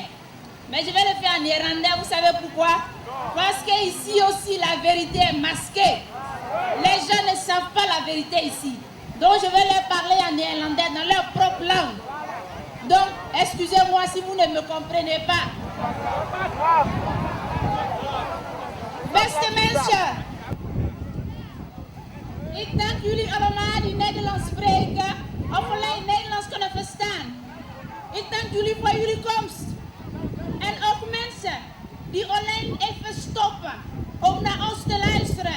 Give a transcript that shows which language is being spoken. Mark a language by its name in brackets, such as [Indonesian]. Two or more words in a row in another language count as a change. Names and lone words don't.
[French] Mais je vais le faire en néerlandais, vous savez pourquoi? Parce qu'ici aussi, la vérité est masquée. Les gens ne savent pas la vérité ici. Donc, je vais leur parler en néerlandais, dans leur propre langue. Donc, excusez-moi si vous ne me comprenez pas. [Dutch] Beste mensen. Ik dank jullie allemaal die Nederlands spreken of alleen Nederlands kunnen verstaan. Ik dank jullie voor jullie komst. En ook mensen die alleen even stoppen om naar ons te luisteren.